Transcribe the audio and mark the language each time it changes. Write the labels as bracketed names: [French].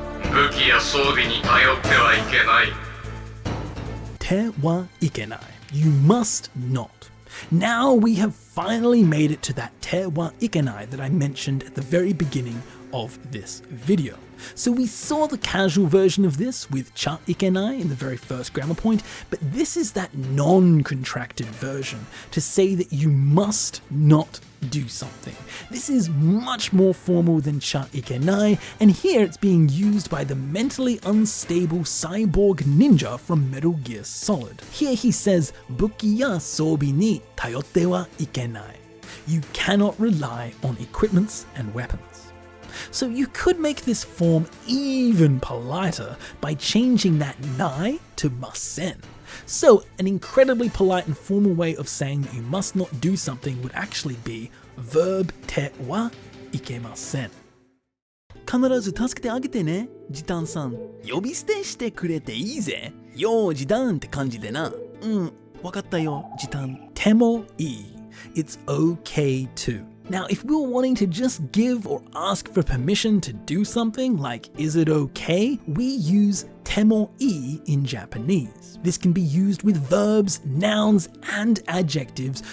[Japanese] 武器や装備に頼ってはいけない。てはいけない. [English] You must not. Now we have finally made it to that te wa ikenai that I mentioned at the very beginning of this video. So we saw the casual version of this with cha ikenai in the very first grammar point, but this is that non-contracted version to say that you must not do something. This is much more formal than cha ikenai, and here it's being used by the mentally unstable cyborg ninja from Metal Gear Solid. Here he says, [Japanese] "Buki ya soubi ni tayotte wa ikenai." [English] You cannot rely on equipments and weapons. So you could make this form even politer by changing that nai to masen. So an incredibly polite and formal way of saying that you must not do something would actually be verb te wa ikemasen. [Japanese] 必ず助けてあげてね、ジタンさん。呼び捨てしてくれていいぜ。よー、ジタンって感じでな。わかったよ、ジタン。てもいい。 [English] It's okay to. Now, if we were wanting to just give or ask for permission to do something, like is it okay, we use temoi in Japanese. This can be used with verbs, nouns, and adjectives.